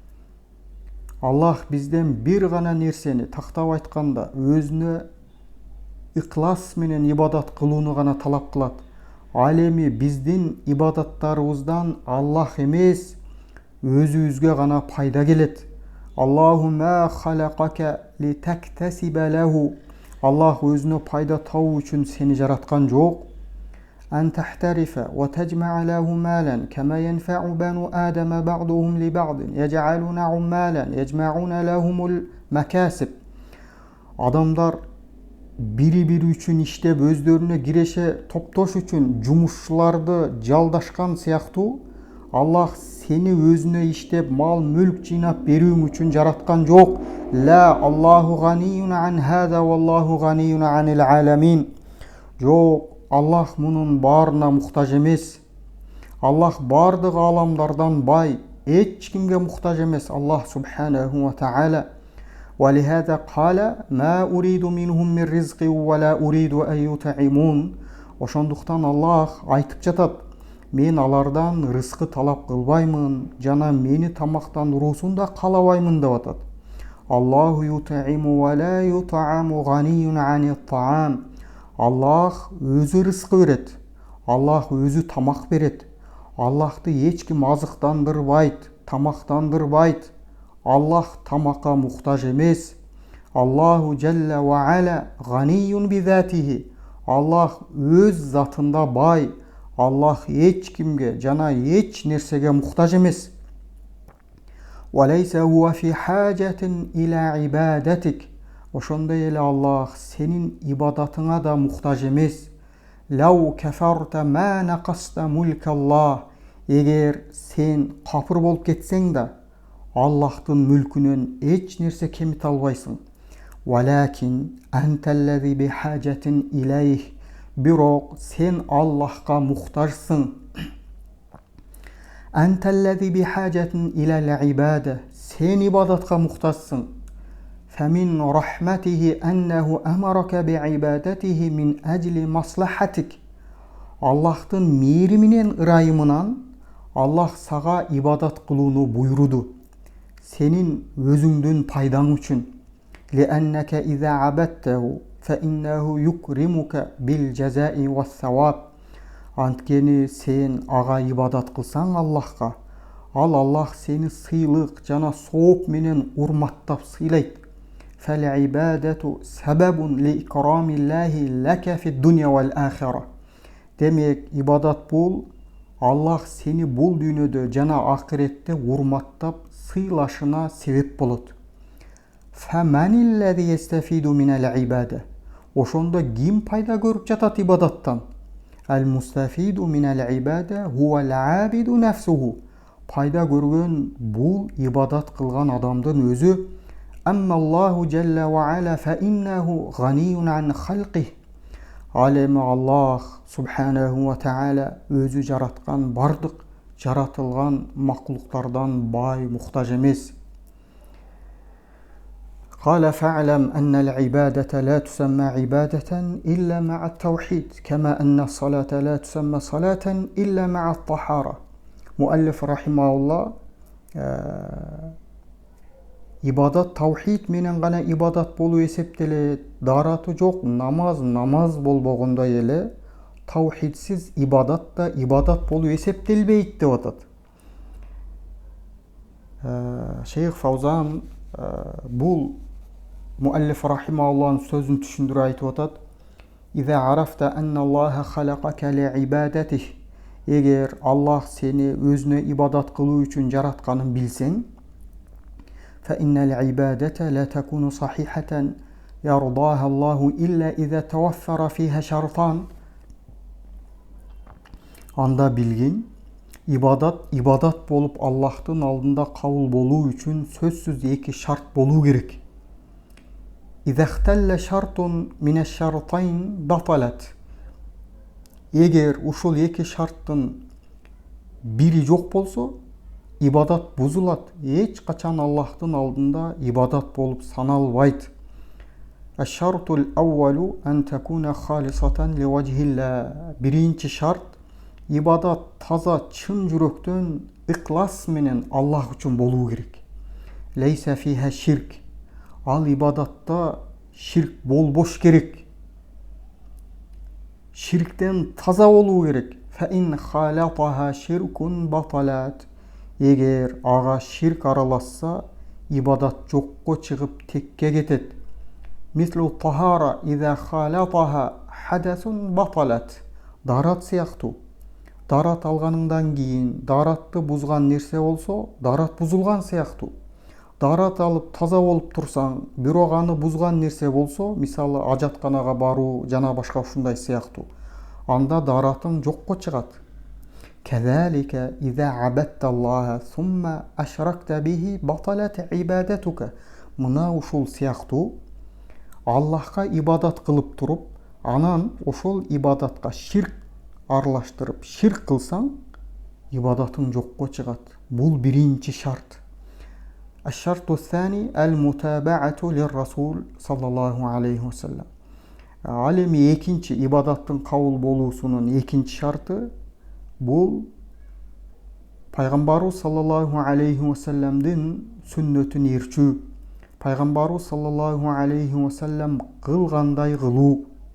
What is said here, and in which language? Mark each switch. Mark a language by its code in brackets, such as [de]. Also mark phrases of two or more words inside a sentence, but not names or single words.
[ky] Аллах бизден бир гана нерсени тактап айтканда өзүнө ыклас менен ибадат кылууну гана талап кылат. Ал эми биздин ибадаттарыбыздан Аллах эмес, өзүбүзгө гана пайда келет. [ar] الله ما خلقك لتكتسب له. [ky] Аллах өзүнө пайда табуу үчүн сени жараткан жок. [ar] أن تحترف وتجمع له مالا كما ينفع بنو آدم بعضهم لبعض يجعلون عمالا يجمعون لهم المكاسب. [ky] Адамдар бири-бири үчүн иштеп өздөрүнө киреше топтош үчүн жумушчуларды жалдашкан сыяктуу Аллах сени өзүнө иштеп мал мүлк жыйнап берүүң үчүн жараткан жок. [ar] لا، الله غني عن هذا والله غني عن العالمين. [ky] Жок, Аллах мунун баарына муктаж эмес. Аллах бардык аламдардан бай, эч кимге муктаж эмес. [ar] الله سبحانه وتعالى. وَلِهَذَا قَالَ مَا أُرِيدُ مِنْهُمْ مِنْ رِزْقٍ وَلَا أُرِيدُ أَنْ يُطْعِمُونَ. [ky] Ошондуктан Аллах айтып жатат: мен алардан рызкы талап кылбаймын, жана мени тамактандыруусун да каалабаймын деп атат. [ar] الله يطعم ولا يطعم غني عن الطعام. [ky] Аллах өзү рызкы берет. Аллах өзү тамак берет. Аллахты эч ким азыктандырбайт, тамактандырбайт. Аллах тамакка муктаж эмес. [ar] الله جل وعلا غني بذاته. [ky] Аллах өз затында бай. Аллах эч кимге жана эч нерсеге муктаж эмес. [ar] وليس هو في حاجة إلى عبادتك. [ky] Ошондой эле Аллах сенин ибадатыңа да муктаж эмес. [ar] لو كفرت ما نقصت ملك الله. [ky] Эгер сен капыр болуп кетсең да Аллахтын мүлкүнөн эч нерсе кемите албайсың. [ar] ولكن أنت الذي بحاجة إليه. [ky] Бирок сен Аллахка муктажсың. [ar] أنت الذي بحاجة إلى العبادة. [ky] Сен ибадатка муктажсың. [ar] فمن رحمته أنه أمرك بعبادته من أجل مصلحتك. [ky] Аллахтын мээриминен ырайымынан Аллах сага ибадат кылууну буйруду. Сенин өзүңдүн пайдаң үчүн. [ar] لأنك إذا عبدته فإنه يكرمك بالجزاء والثواب. [ky] Анткени сен ага ибадат кылсаң Аллахка, ал Аллах сени сыйлык жана сооп менен урматтап сыйлайт. [ar] فالعبادة سبب لإكرام الله لك في الدنيا والآخرة. [ky] Демек, ибадат бул Аллах сени бул дүйнөдө жана акыретте урматтап сыйлашына себеп болот. [ar] فمن الذي يستفيد من العبادة. [ky] Ошондо ким пайда көрүп жатат ибадаттан? [ar] المستفيد من العبادة هو العابد نفسه. [ky] Пайда көргөн бул ибадат кылган адамдын өзү. [ar] أما الله جل وعلا فإنه غني عن خلقه. [ky] Алем [ar] الله سبحانه وتعالى [ky] өзү жараткан бардык жаратылган макулуктардан бай, муктаж эмес. [ar] قال فاعلم أن العبادة لا تسمى عبادة إلا مع التوحيد كما أن الصلاة لا تسمى صلاة إلا مع الطهارة. مؤلف رحمه الله [ky] ибадат таухид менен гана ибадат болуу эсептелет. Дараты жок намаз болбогондой эле таухидсиз ибадат да ибадат болуу эсептелбейт деп атат. Шейх Фаузан бул муаллиф рахимауллахның сөзін түшүндүрүп айтып атат. [ar] إذا عرفت أن الله خلقك لعبادته. [ky] Егер Аллах сени өзүнө ибадат кылуу үчүн жаратканын билсең, [ar] فإن العبادة لا تكون صحيحة يرضاها الله إلا إذا توفر فيها شرطان. [ky] Анда билгин, ибадат болуп Аллахтын алдында кабыл болуу үчүн сөзсүз эки шарт болуу керек. [ar] إذا اختل شرط من الشرطين بطلت. [ky] Егер ушул эки шарттын бири жок болсо, ибадат бузулат. Эч качан Аллахтын алдында ибадат болуп саналбайт. [ar] الشرط الأول أن تكون خالصة لوجه الله. [ky] Биринчи шарт, ибадат таза чын жүрөктөн ыклас менен Аллах үчүн болуу керек. [ar] ليس فيها شرك. [ky] Ал ибадатта ширк болбош керек. Ширктен таза болуу керек. [ar] فَإِنْ خَالَطَهَا شِرْكٌ بَطَلَتْ. [ky] Егер ага ширк араласса, ибадат жокко чыгып текке кетет. [ar] مثل الطهارة إذا خالطها حدث بطلت. [ky] Дарат сыяктуу. Дарат алганыңдан кийин даратты бузган нерсе болсо, дарат бузулган сыяктуу. Дарат алып таза болуп турсаң, бирок аны бузган нерсе болсо, мисалы ажатканага баруу жана башка ушундай сыяктуу, анда даратың жокко чыгат. [ar] كذلك إذا عبدت الله ثم أشركت به بطلت عبادتك. [ky] Мына ушул сыяктуу, Аллахка ибадат кылып туруп, анан ошол ибадатка ширк аралаштырып, ширк кылсаң, ибадатың жокко чыгат. Бул биринчи шарт. [ar] الشرط الثاني المتابعة للرسول صلى الله عليه وسلم. [ky] Ал эми экинчи ибадаттын кабыл болуусунун экинчи шарты бул пайгамбарыбыз [ar] صلى الله عليه وسلم [ky] сүннөтүн ээрчүү. Пайгамбарыбыз [ar] صلى الله عليه وسلم [ky] кылгандай кылуу.